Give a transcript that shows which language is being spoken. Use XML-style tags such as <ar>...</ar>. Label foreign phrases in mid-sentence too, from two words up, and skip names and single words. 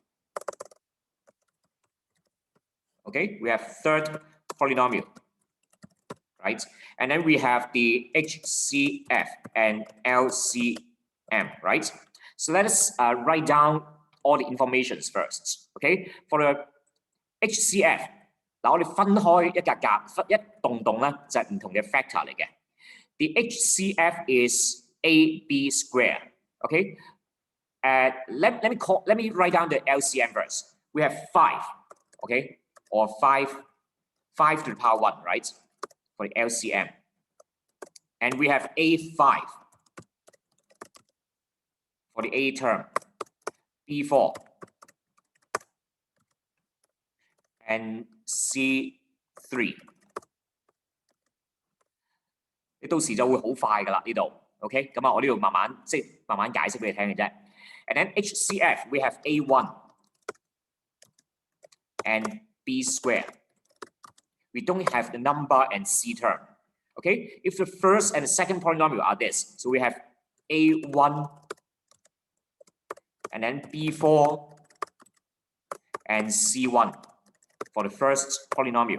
<en>Okay, we have third polynomial, right? And then we have the Hcf and Lcm, right? So let us write down all the informations first. Okay, for the Hcf，</en> <yue>嗱我哋分開一格格一棟棟咧就係唔同嘅 factor 嚟嘅。</yue> <en>The Hcf is ab squared. Okay, let me write down the LCM first. We have 5. Okay, or 5 to the power 1, right? For the LCM. And we have A5 for the A term, B4, and C3.</en> <yue>你到時就會好快㗎啦呢度 ，OK？咁啊，我呢度慢慢解釋俾你聽嘅啫。</yue> <en>And then HCF we have A1 and B squared. We don't have the number and C term. Okay, if the first and the second polynomial are this, so we have A1 and then B4 and C1 for the first polynomial.</en>